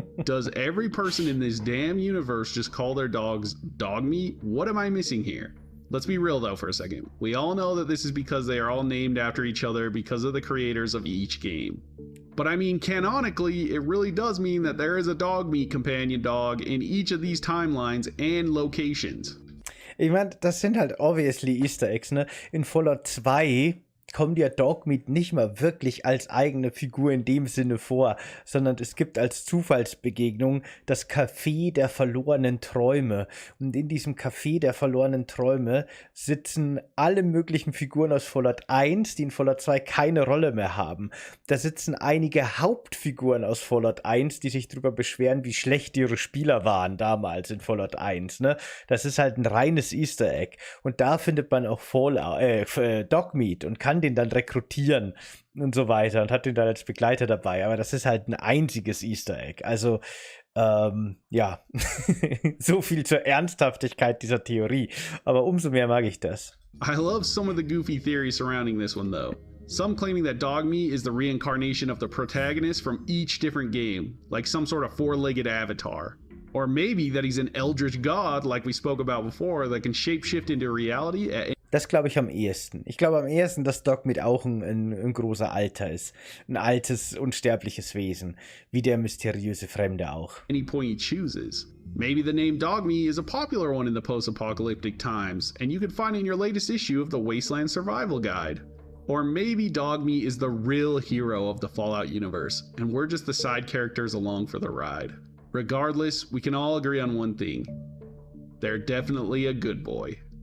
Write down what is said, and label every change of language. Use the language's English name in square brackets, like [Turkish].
[English] Does every person in this damn universe just call their dogs Dogmeat? What am I missing here? Let's be real though for a second. We all know that this is because they are all named after each other because of the creators of each game. But I mean, canonically, it really does mean that there is a Dogmeat companion dog in each of these timelines and locations. [German] Ich meine, das sind halt obviously Easter Eggs, ne? In Fallout 2 kommt ja Dogmeat nicht mal wirklich als eigene Figur in dem Sinne vor, sondern es gibt als Zufallsbegegnung das Café der verlorenen Träume. Und in diesem Café der verlorenen Träume sitzen alle möglichen Figuren aus Fallout 1, die in Fallout 2 keine Rolle mehr haben. Da sitzen einige Hauptfiguren aus Fallout 1, die sich darüber beschweren, wie schlecht ihre Spieler waren damals in Fallout 1. Ne? Das ist halt ein reines Easter Egg. Und da findet man auch Dogmeat und kann den dann rekrutieren und so weiter und hat den dann als Begleiter dabei. Aber das ist halt ein einziges Easter Egg. Also, ja, so viel zur Ernsthaftigkeit dieser Theorie. Aber umso mehr mag ich das. [English] I love some of the goofy theories surrounding this one though. Some claiming that Dogmeat is the reincarnation of the protagonist from each different game, like some sort of four-legged avatar. Or maybe that he's an eldritch god, like we spoke about before, that can shapeshift into reality at [German] Das glaube ich am ehesten. Ich glaube am ehesten, dass Dogmeat auch ein großer Alter ist. Ein altes, unsterbliches Wesen. Wie der mysteriöse Fremde auch. [English] any point he chooses. Maybe the name Dogmeat is a popular one in the post-apocalyptic times, and you can find it in your latest issue of the Wasteland Survival Guide. Or maybe Dogmeat is the real hero of the Fallout universe, and we're just the side characters along for the ride. Regardless, we can all agree on one thing. They're definitely a good boy.